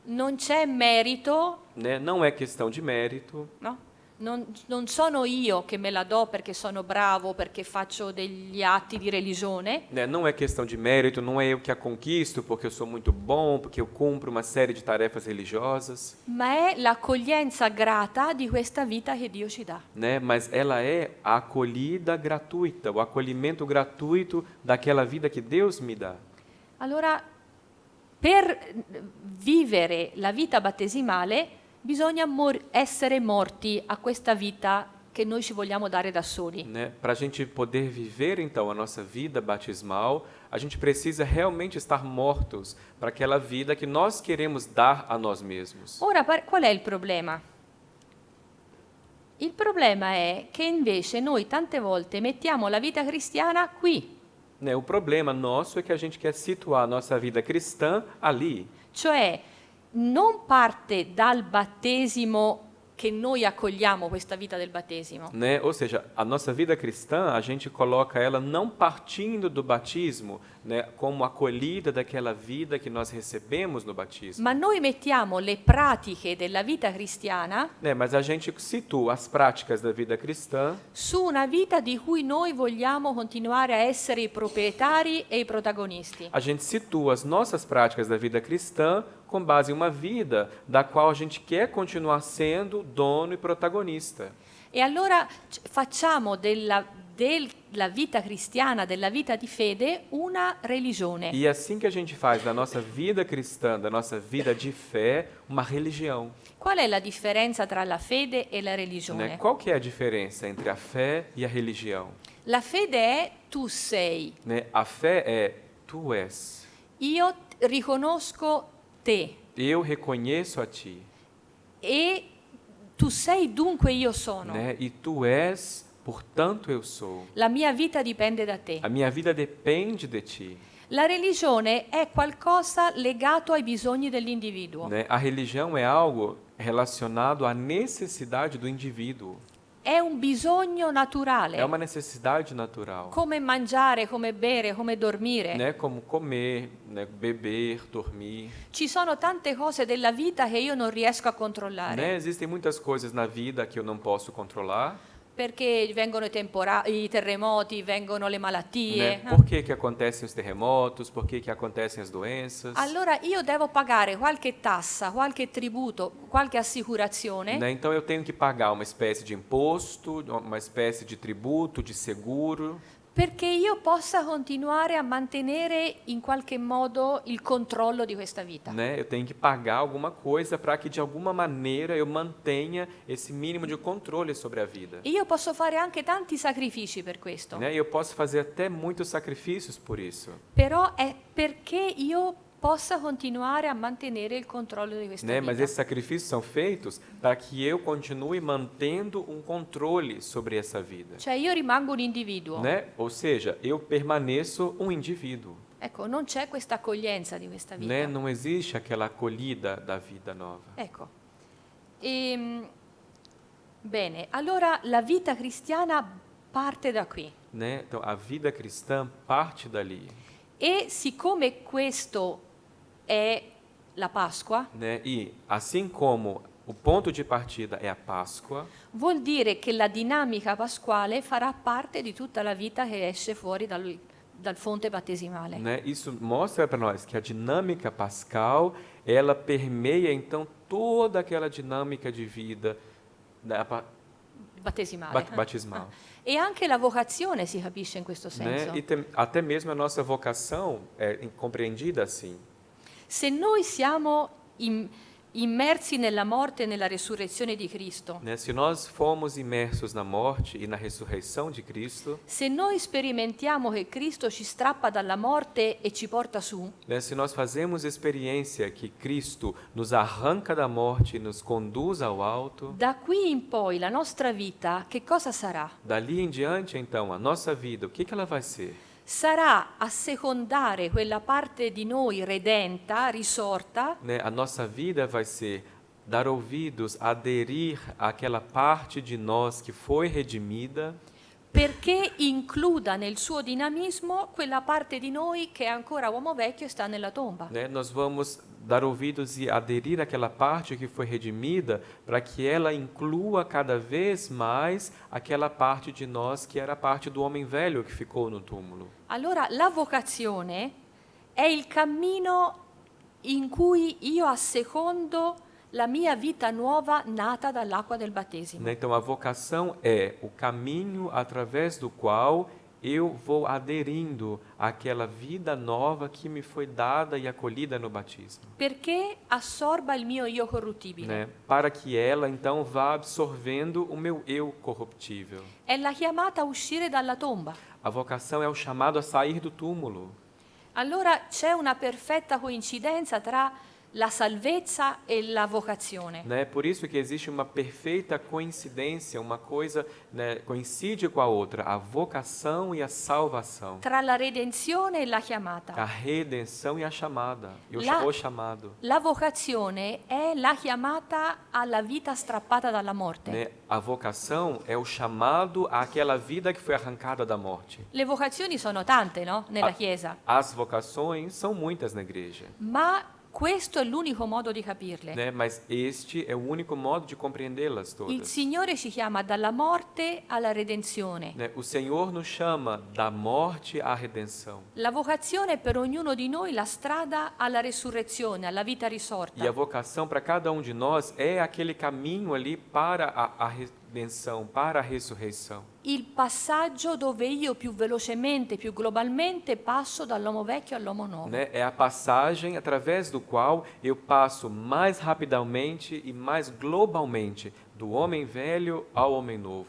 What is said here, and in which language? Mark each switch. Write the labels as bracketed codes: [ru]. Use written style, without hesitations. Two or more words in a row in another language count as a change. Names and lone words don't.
[it] Non c'è merito, [pt] Né? Não é questão de mérito. [it] no? Non sono io che me la do perché sono bravo, perché faccio degli atti di religione, [pt] Né? Não é questão de mérito, não é eu que a conquisto porque eu sou muito bom, porque eu cumpro uma série de tarefas religiosas. [it] ma è l'accoglienza grata di questa vita che Dio ci dà. [pt] Né? Mas ela é a acolhida gratuita, o acolhimento gratuito daquela vida que Deus me dá. [it] Allora, per vivere la vita battesimale bisogna essere morti a questa vita che noi ci vogliamo dare da soli. [pt] Né? Para a gente poder viver, então, a nossa vida batismal, a gente precisa realmente estar mortos para aquela vida que nós queremos dar a nós mesmos. [it] Ora, qual è il problema? Il problema è che invece noi tante volte mettiamo la vita cristiana qui, [pt] Né? O problema nosso é que a gente quer situar a nossa vida cristã ali. [it] cioè non parte dal battesimo che noi accogliamo questa vita del battesimo, [pt] Né? Ou seja, a nossa vida cristã, a gente coloca ela não partindo do batismo, né, como acolhida daquela vida que nós recebemos no batismo. [it] ma noi mettiamo le pratiche della vita cristiana [pt] Né? Mas a gente situa as práticas da vida cristã [it] su una vita di cui noi vogliamo continuare a essere i proprietari e i protagonisti. [pt] a gente situa as nossas práticas da vida cristã com base em uma vida da qual a gente quer continuar sendo dono e protagonista. [it] E allora facciamo della vita cristiana, della vita di fede, una religione. [pt] E assim que a gente faz da nossa vida cristã, da nossa vida de fé, uma religião. [it] Qual è la differenza tra la fede e la [pt] Né? [it] religione? [pt] Qual que é a diferença entre a fé e a religião? [it] La fede è tu sei, [pt] Né? A fé é tu és. [it] io riconosco te [pt] Eu reconheço a ti. [it] e tu sei, dunque io sono. [pt] Né? E tu és, portanto eu sou. [it] La mia vita dipende da te. [pt] A minha vida depende de ti. [it] La religione è qualcosa legato ai bisogni dell'individuo. [pt] Né? A religião é algo relacionado à necessidade do indivíduo. [it] È un bisogno naturale, [pt] É uma necessidade natural. [it] come mangiare, come bere, come dormire. [pt] Né? Como comer, né? Beber, dormir. [it] Ci sono tante cose della vita che io non riesco a controllare, [pt] Né? Existem muitas coisas na vida que eu não posso controlar. [it] perché vengono i terremoti, vengono le malattie. [pt] Né? Por que que acontecem os terremotos? Por que que acontecem as doenças? [it] Allora io devo pagare qualche tassa, qualche tributo, qualche assicurazione, [pt] Né? Então eu tenho que pagar uma espécie de imposto, uma espécie de tributo, de seguro, [it] perché io possa continuare a mantenere in qualche modo il controllo di questa vita. [pt] né? Eu tenho que pagar alguma coisa para que de alguma maneira eu mantenha esse mínimo de controle sobre a vida. [it] E io posso fare anche tanti sacrifici per questo, [pt] Né? E eu posso fazer até muitos sacrifícios por isso. [it] però è perché io possa continuare a mantenere il controllo di questa [pt] Né? [it] vita. [pt] Mas esses sacrifícios são feitos para que eu continue mantendo um controle sobre essa vida. [it] Cioè io rimango un individuo. [pt] Né? Ou seja, eu permaneço um indivíduo. [it] Ecco, non c'è questa accoglienza di questa vita. [pt] Né? Não existe aquela acolhida da vida nova. [it] Ecco. Bene, allora la vita cristiana parte da qui. [pt] Né? Então, a vida cristã parte dali. [it] E siccome questo è la Pasqua, [pt] Né? E assim como o ponto de partida é a Páscoa, [it] vuol dire che la dinamica pasquale farà parte di tutta la vita che esce fuori dal fonte battesimale. [pt] Né? Isso mostra para nós que a dinâmica pascal, ela permeia então toda aquela dinâmica de vida [it] Battesimale. [pt] batismal. [it] E anche la vocazione si capisce in questo senso. [pt] Né? E até mesmo a nossa vocação é compreendida assim. [it] Se noi siamo immersi nella morte e nella resurrezione di Cristo, [pt] Né? Se nós formos imersos na morte e na ressurreição de Cristo, [it] se noi sperimentiamo che Cristo ci strappa dalla morte e ci porta su, [pt] né? Se nós fazemos experiência que Cristo nos arranca da morte e nos conduz ao alto, [it] da qui in poi la nostra vita che cosa sarà? [pt] dali em diante, então, a nossa vida, o que ela vai ser? [it] Sarà assecondare quella parte di noi redenta, risorta, [pt] Né? A nossa vida vai ser dar ouvidos, aderir àquela parte de nós que foi redimida, [it] perché includa nel suo dinamismo quella parte di noi che è ancora uomo vecchio e sta nella tomba. [pt] né? Nós vamos dar ouvidos e aderir àquela parte que foi redimida para que ela inclua cada vez mais aquela parte de nós que era a parte do homem velho que ficou no túmulo. [it] Allora la vocazione è il cammino in cui io assecondo la mia vita nuova nata dall'acqua del battesimo. [pt] Né? Então, a vocação é o caminho através do qual eu vou aderindo àquela vida nova que me foi dada e acolhida no batismo. [it] Perché assorba il mio io corruttibile. [pt] Né? Para que ela, então, vá absorvendo o meu eu corruptível. [it] È la chiamata a uscire dalla tomba. [pt] A vocação é o chamado a sair do túmulo. [it] Allora c'è una perfetta coincidenza tra la salvezza e la vocazione. [pt] Né? Por isso que existe uma perfeita coincidência, uma coisa, né, coincide com a outra, a vocação e a salvação, [it] Tra la redenzione e la chiamata. [pt] a redenção e a chamada, e [it] La- [pt] o chamado. [it] La vocazione è la chiamata alla vita strappata dalla morte. [pt] Né? A vocação é o chamado àquela vida que foi arrancada da morte. [it] Le vocazioni sono tante, no? Nella Ah. Chiesa. [pt] As vocações são muitas na igreja, [it] Ma questo è l'unico modo di capirle. [pt] né? Mas este é o único modo de compreendê-las [it] Il [pt] todas. [it] Signore ci chiama dalla morte alla redenzione. [pt] Né? O Senhor nos chama da morte à redenção. [it] La vocazione è per ognuno di noi la strada alla resurrezione, alla vita [pt] E a [it] risorta. [pt] vocação para cada um de nós é aquele caminho ali para a redenção, para a ressurreição. [it] Il passaggio dove io più velocemente, più globalmente passo dall'uomo vecchio all'uomo nuovo. [pt] Né? É a passagem através do qual eu passo mais rapidamente e mais globalmente do homem velho ao homem novo.